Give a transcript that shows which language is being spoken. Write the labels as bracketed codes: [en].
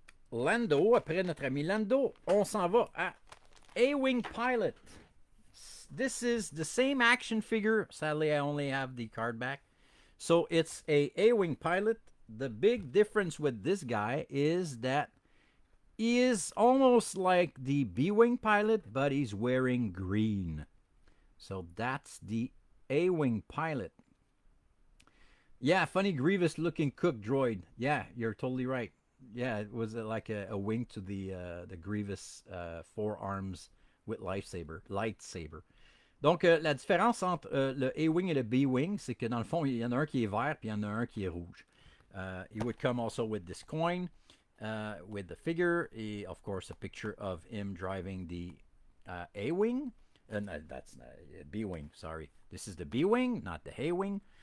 [fr] Lando, après notre ami Lando, on s'en va à BWing Pilot. [en] This is the same action figure. Sadly, I only have the card back. So it's a BWing Pilot. The big difference with this guy is that he is almost like the BWing Pilot, but he's wearing green. So that's the BWing Pilot. Yeah, funny Grievous looking cook droid. Yeah, you're totally right. Yeah, it was like a wing to the Grievous four arms with lightsaber. [fr] Donc, la différence entre le A-Wing et le B-Wing, c'est que dans le fond, il y en a un qui est vert puis il y en a un qui est rouge. [en] He would come also with this coin, with the figure, and of course a picture of him driving the A-Wing. That's B-Wing, sorry. This is the B-Wing, not the A-Wing.